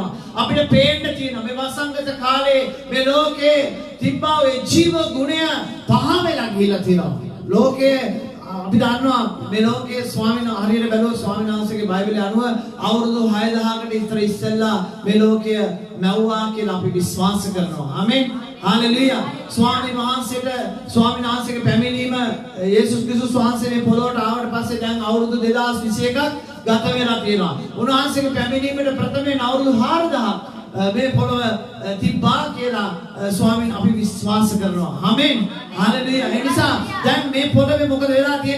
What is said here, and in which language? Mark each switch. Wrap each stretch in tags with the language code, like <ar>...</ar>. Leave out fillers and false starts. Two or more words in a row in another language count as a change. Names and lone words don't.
<si>අපිට පේන්න තියෙනවා මේ වසංගත කාලේ මේ ලෝකේ තිබ්බා ඒ ජීව ගුණය පහ වෙලා ගිහිලා තියෙනවා. ලෝකේ අපි දන්නවා මේ ලෝකයේ ස්වාමීන් හරියට බැලුවොත් ස්වාමීන් වහන්සේගේ බයිබලයේ අනුව අවුරුදු 6000කට ඉතර ඉස්සෙල්ලා මේ ලෝකය මැව්වා කියලා අපි විශ්වාස කරනවා. ආමෙන්. हालेलुया. स्वामी वහන්සේගේ පැමිණීම යේසුස් ක්‍රිස්තුස් වහන්සේ මේ පොළොවට ආවට පස්සේ දැන් අවුරුදු 2021ක් ගත වෙලා තියෙනවා. උන්වහන්සේගේ පැමිණීමේ ප්‍රථමයෙන් අවුරුදු 4000ක් මේ පොළොව තිබ්බා කියලා ස්වාමීන් අපි විශ්වාස කරනවා. ආමෙන්. हालेलुया. ඒ නිසා දැන් මේ පොළොවේ මොකද වෙලා තියෙන්නේ?</si>